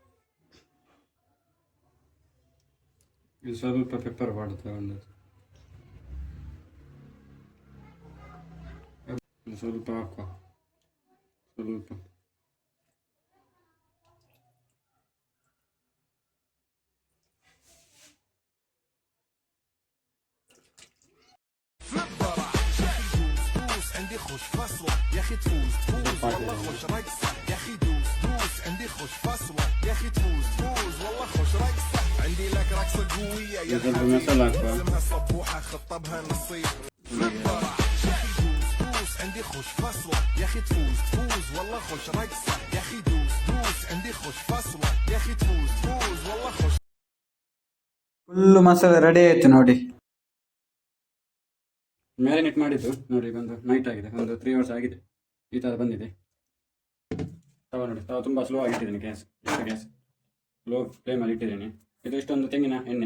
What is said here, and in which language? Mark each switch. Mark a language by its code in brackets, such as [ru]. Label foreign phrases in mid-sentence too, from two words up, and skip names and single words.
[kn] ಇದು ಸ್ವಲ್ಪ [en] pepper powder [kn] ತಗೊಂಡದ್ದು, ಸ್ವಲ್ಪ ಹಾಕುವ, ಸ್ವಲ್ಪ [ar] عندي خوش فصلة يا اخي تفوز والله خوش رقصة يا اخي دوس عندي خوش فصلة يا اخي تفوز والله خوش رقصة عندي لك رقصة قوية يا لازمها صبوحة خطبها نصيب فرح يا اخي دوس عندي خوش فصلة يا اخي تفوز والله خوش رقصة يا اخي دوس عندي خوش فصلة يا اخي تفوز والله خوش. [kn] ಫುಲ್ಲು ಮಸಾಲೆ ರೆಡಿ ಆಯ್ತು ನೋಡಿ. ಮ್ಯಾರಿನೇಟ್ ಮಾಡಿದ್ದು ನೋಡಿ, ಬಂದು ನೈಟ್ ಆಗಿದೆ, ಒಂದು 3 hours ಆಗಿದೆ. ಈ ಥರ ಬಂದಿದೆ. ತವ ನೋಡಿ, ತವ ತುಂಬ ಸ್ಲೋ ಆಗಿ ಇಟ್ಟಿದ್ದೀನಿ. [en] gas low [kn] ಫ್ಲೇಮಲ್ಲಿ ಇಟ್ಟಿದ್ದೀನಿ. ಇದು ಇಷ್ಟೊಂದು ತೆಂಗಿನ ಎಣ್ಣೆ.